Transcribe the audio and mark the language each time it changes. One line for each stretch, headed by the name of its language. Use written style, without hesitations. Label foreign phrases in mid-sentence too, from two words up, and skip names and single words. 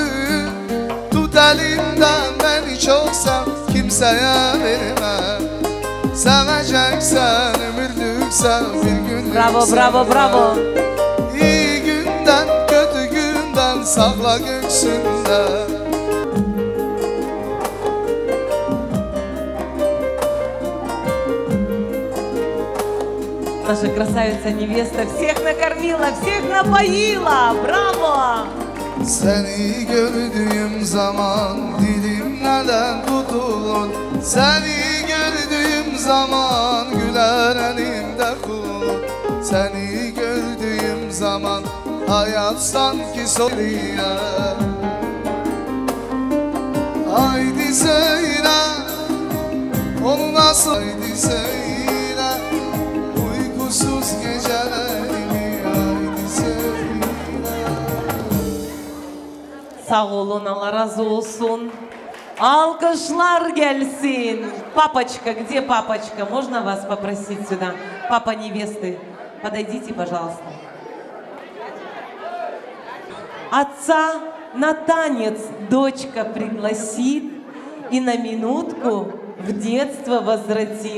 Turkish: Tut elimden beni çok sev, kimseye verme. Seveceksen ömürlük sev, bir günlük bravo, sev. bravo, bravo. İyi günden kötü günden sakla göksünde.
Russian: Наша красавица-невеста всех накормила, всех напоила. Браво!
Turkish: Seni gördüğüm zaman dilim neden tutulur? Seni gördüğüm zaman güler elimde kul. Seni gördüğüm zaman hayat sanki soruyor. Haydi söyle, onu nasıl haydi söyle, uykusuz gecelerimi haydi söyle. Sağ olun, Allah razı olsun. Alkışlar gelsin.
Russian: Папочка, где папочка? Можно вас попросить сюда? Папа невесты, подойдите, пожалуйста. Отца на танец дочка пригласит и на минутку в детство возвратит.